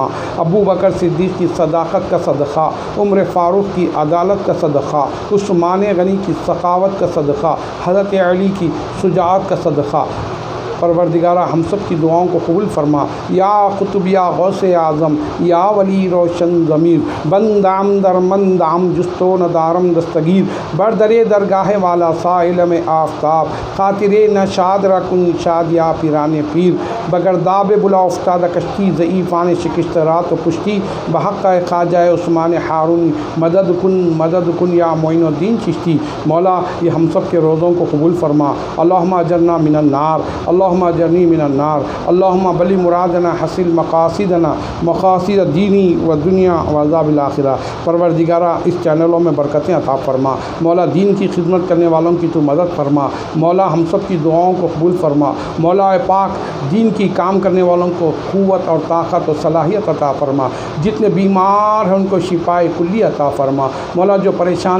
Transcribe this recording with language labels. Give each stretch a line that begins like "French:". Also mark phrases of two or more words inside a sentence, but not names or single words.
Urdu: ابو بکر صدیق کی صداقت کا صدقہ، عمر فاروق کی عدالت کا صدقہ، عثمان غنی کی سخاوت کا صدقہ، حضرت علی کی شجاعت کا صدقہ، پروردگارہ ہم سب کی دعاؤں کو قبول فرما۔
Persian: یا قطب یا غوث اعظم یا ولی روشن ضمیر، بندام در مندام جستو ندارم دستگیر، بردرے درگاہ والا سائل میں آفتاب، خاطر نشاد رکن شاد یا پیران پیر، بگرداب بلا افتاد کشتی ضعیفان شکست رات و پشتی، بحق خواجہ عثمان ہارون مدد کن یا معین الدین چشتی۔
Urdu: مولا یہ ہم سب کے روزوں کو قبول فرما۔
Arabic: اللہم اجرنا من النار، اللہم اجرنی من النار، اللہم بلی مرادنا حسن مقاصدنا، مقاصد دینی و دنیا و عذاب الآخرہ۔
Urdu: پروردگارہ اس چینلوں میں برکتیں عطا فرما، مولا دین کی خدمت کرنے والوں کی تو مدد فرما، مولا ہم سب کی دعاؤں کو قبول فرما، مولا پاک دین کی کام کرنے والوں کو قوت اور طاقت اور صلاحیت عطا فرما، جتنے بیمار ہیں ان کو شفاء کلی عطا فرما، مولا جو پریشان